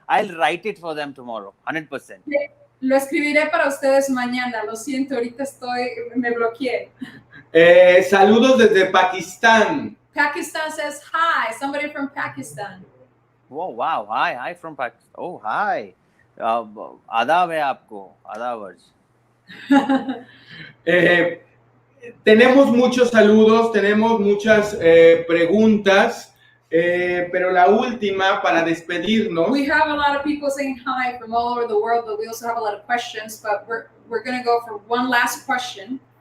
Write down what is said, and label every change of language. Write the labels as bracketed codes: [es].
[en] I'll write it for them tomorrow, 100%. [es] Lo escribiré para ustedes mañana. Lo siento, ahorita me bloqueé. Saludos desde Pakistán. [en] Pakistan says hi. Somebody from Pakistan. Oh, wow. Hi from Pakistan. Oh, hi. [hi] आदाब है आपको. आदाबर्स. [es] Tenemos muchos saludos, tenemos muchas preguntas, pero la última para despedirnos. [en] We have a lot of people saying hi from all over the world, but we also have a lot of questions. But we're going to go for one last question.